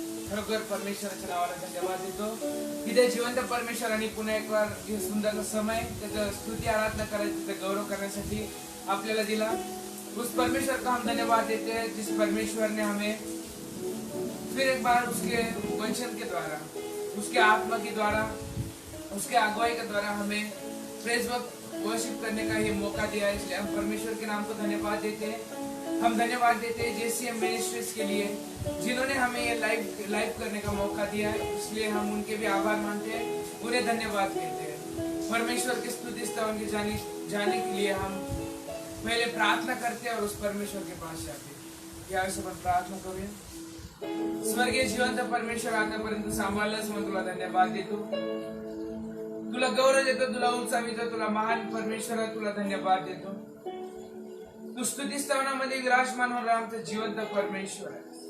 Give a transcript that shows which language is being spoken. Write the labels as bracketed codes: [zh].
[mr] खरोखर परमेश्वराच्या नावाला धन्यवाद देतो की त्या जिवंत परमेश्वराने पुन्हा एक बार हे सुंदर समय त्याचं स्तुती आराधना करायची, त्याचा गौरव करण्यासाठी आपल्याला दिला। [hi] उस परमेश्वर का हम धन्यवाद देते हैं जिस परमेश्वर ने हमें फिर एक बार उसके वचन के द्वारा, उसके आत्मा के द्वारा, उसके अगुवाई के द्वारा हमें प्रेज वर्शिप करने का ये मौका दिया। इसलिए हम परमेश्वर के नाम को धन्यवाद देते हैं। हम धन्यवाद देते हैं जेसीएम मिनिस्ट्रीज के लिए जिन्होंने हमें ये लाइव करने का मौका दिया है, इसलिए हम उनके भी आभार मानते हैं, उन्हें धन्यवाद देते हैं। परमेश्वर की स्तुति स्तवन के जाने के लिए हम पहले प्रार्थना करते हैं और उस परमेश्वर के पास जाते हैं। [mr] या आपण प्रार्थना करूया। स्वर्गीय जिवंत परमेश्वर, आतापर्यंत सांभाळलंस म्हणून तुला धन्यवाद देतो, तुला गौरव देतो, तुला उंचावितो, तुला महान परमेश्वर तुला धन्यवाद देतो। तू स्तुती स्तवनामध्ये विराजमान होणारा आमचा जिवंत परमेश्वर आहे।